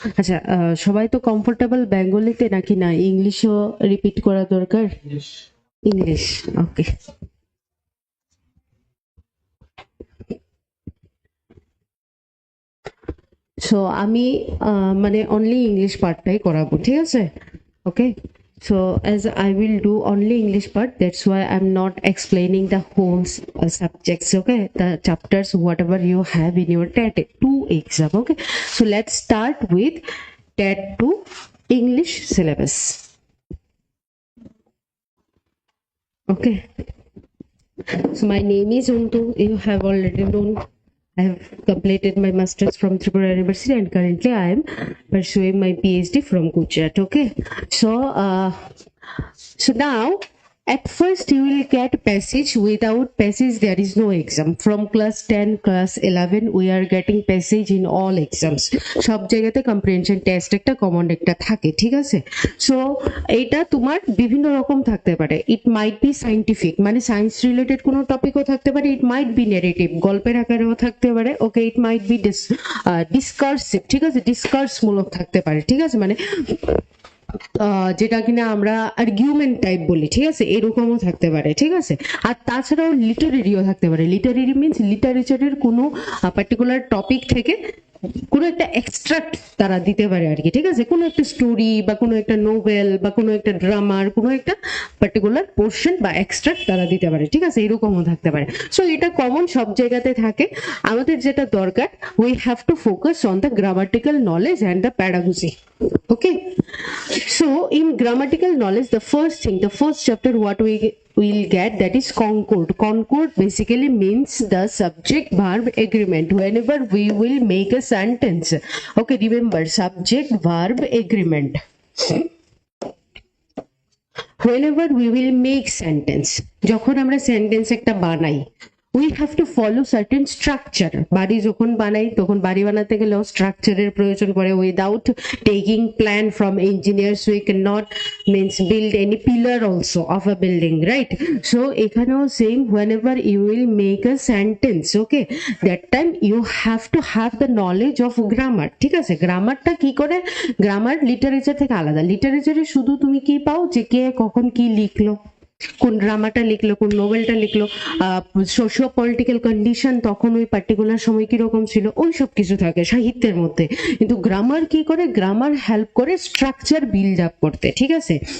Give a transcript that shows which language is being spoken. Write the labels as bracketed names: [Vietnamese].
[Bangla] আচ্ছা, সবাই তো কমফোর্টেবল বেঙ্গলিতে নাকি না ইংলিশও রিপিট করা দরকার? ইংলিশ, ওকে। সো আমি মানে অনলি ইংলিশ পার্টটাই করাবো, ঠিক আছে? [English] Okay, so as I will do only English part, that's why I'm not explaining the whole subjects, okay, the chapters whatever you have in your TET 2 exam. Okay, so let's start with TET 2 English syllabus. Okay, so my name is Untu, you have already known. I have completed my master's from Tripura University and currently I am pursuing my PhD from Gujarat. Okay, so now at first you will get passage. Without passage there is no exam. From class 10, class 11 we are getting passage in all exams. [Bangla] সব জায়গাতে comprehension test একটা common একটা থাকে, ঠিক আছে? So এটা তোমার বিভিন্ন রকম থাকতে পারে। [English] it might be scientific, [Bangla] মানে সায়েন্স রিলেটেড কোনো টপিকও থাকতে পারে। [English] it might be negative, [Bangla] গল্পের আকারেও থাকতে পারে। ওকে, [English] it might be discursive, [Bangla] ঠিক আছে, ডিসকার্স মূলক থাকতে পারে, ঠিক আছে, মানে যেটা কিনা আমরা আর্গুমেন্ট টাইপ বলি, ঠিক আছে, এরকমও থাকতে পারে, ঠিক আছে। আর তাছাড়াও লিটারেরিও থাকতে পারে। লিটারেরি মিনস লিটারেচারের কোনো পার্টিকুলার টপিক থেকে কোনো একটা এক্সট্রাক্ট তারা দিতে পারে আর কি, ঠিক আছে, কোনো একটা স্টোরি বা কোনো একটা নোভেল বা কোনো একটা ড্রামার কোনো একটা পার্টিকুলার পোর্শন বা এক্সট্রাক্ট তারা দিতে পারে, ঠিক আছে, এরকমও থাকতে পারে। সো এটা কমন, সব জায়গাতে থাকে। আমাদের যেটা দরকার, [English] We have to focus on the grammatical knowledge and the pedagogy. Okay, so in grammatical knowledge, the first chapter what we will get, that is concord. Concord basically means the subject verb agreement. Whenever we will make a sentence, okay, remember subject verb agreement. Whenever we will make sentence, [Bangla] যখন আমরা sentence একটা বানাই, [English] we have to follow certain structure. [Bangla] বাড়ি যখন বানাই তখন বাড়ি বানাতে গেলেও স্ট্রাকচারের প্রয়োজন পড়ে। [English] Without taking plan from engineers we cannot means build any pillar also of a building, right? So [Bangla] এখানেও [English] same, whenever you will make a sentence, okay, that time you have to have the knowledge of grammar, ঠিক আছে। [Bangla] গ্রামারটা কি করে, grammar literature থেকে আলাদা। লিটারেচারে শুধু তুমি কি পাও যে কে কখন কি লিখলো, কোন ড্রামাটা লিখলো, কোন নোবেলটা লিখলো, সোশিও পলিটিক্যাল কন্ডিশন তখন ওই পার্টিকুলার সময় কিরকম ছিল, ওই সব কিছু থাকে সাহিত্যের মধ্যে। কিন্তু গ্রামার কি করে, গ্রামার হেল্প করে স্ট্রাকচার বিল্ড আপ করতে, ঠিক আছে।